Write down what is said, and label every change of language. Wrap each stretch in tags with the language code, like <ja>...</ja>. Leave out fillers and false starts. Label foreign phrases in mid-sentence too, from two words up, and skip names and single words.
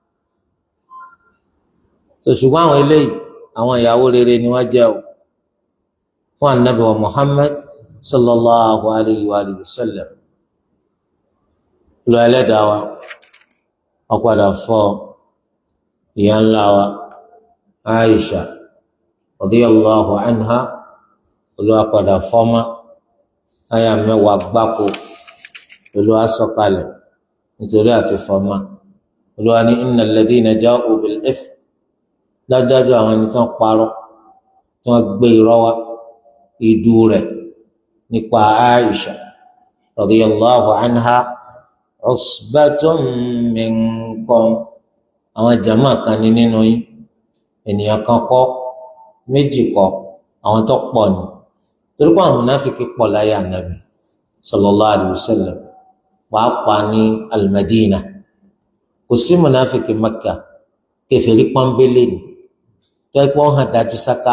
<yo>ṣùgbọ́n àwọn eléyìí àwọn ìyàwó rere ni wọ́n jẹ́ o fún anabi wa Muhammad</yo> <ar>صلى الله عليه وسلم</ar> <yo>lọ Ẹlẹ́dàá wa ó padà fọ́ ìyá ńlá wa Aisha</yo> <ar>رضي الله عنها</ar> <yo>Olúwa padà fọ́mà àyà 10 gbáko Olúwa sọ̀kalẹ̀ nítorí àti fọ́mà Olúwa ní</yo> <ar>إن الذين جاءوا بالإفك</ar> <yo>dájú àwọn ẹni tí wọ́n parọ́ tí wọ́n gbé irọ́ wá ìdú rẹ̀ nípa Aisha</yo> <ar>رضي الله عنها عصبة منكم</ar> <yo>àwọn jama kan ní nínú yín ènìyàn kan kọ́ méjì kọ́ àwọn tó pọ̀ ni torí pé àwọn munafiki pọ̀ láyé ànábì</yo> <ar>صلى الله عليه وسلم</ar> <yo>pàápàá ní al-Madina kò sí munafiki Makka kèfèrí pọ́nbélé ni tó ẹ pé wọ́n hàn dájú sáká</yo>